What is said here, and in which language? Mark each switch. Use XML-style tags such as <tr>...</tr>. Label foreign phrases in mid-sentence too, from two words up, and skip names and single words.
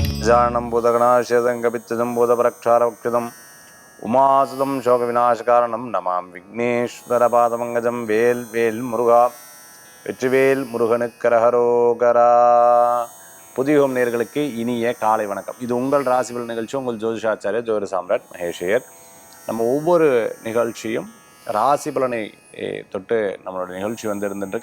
<sa>गजाननं भूतगणाशेदं कपित्थजं भूतपरक्षारवक्षितं उमासुतं शोकविनाशकारणं नमामि विघ्नेश्वरपादमङ्गजं</sa> <ta>வேல் வேல் முருகா வெற்றிவேல் முருகனுக்கரகரோகரா. புதியோகம் நேயர்களுக்கு இனிய காலை வணக்கம். இது உங்கள் ராசிபலன் நிகழ்ச்சி. உங்கள் ஜோதிஷாச்சாரியர் ஜோதிட சாம்ராட் மகேஷையர். நம்ம ஒவ்வொரு நிகழ்ச்சியும் ராசி பலனை தொட்டு நம்மளோட நிகழ்ச்சி வந்து இருந்துருக்கு.</ta>